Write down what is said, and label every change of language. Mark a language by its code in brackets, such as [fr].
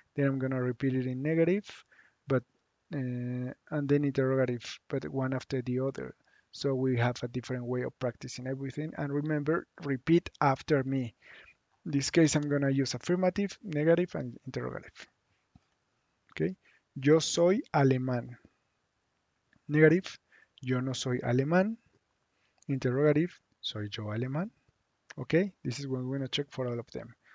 [en] Then I'm gonna repeat it in negative, but and then interrogative, but one after the other. So we have a different way of practicing everything. And remember, repeat after me. In this case, I'm gonna use affirmative, negative, and interrogative. [es] Okay. Yo soy alemán. Negative, yo no soy alemán. Interrogative, soy yo alemán. [en] Okay, this is what we're going to check for all of them.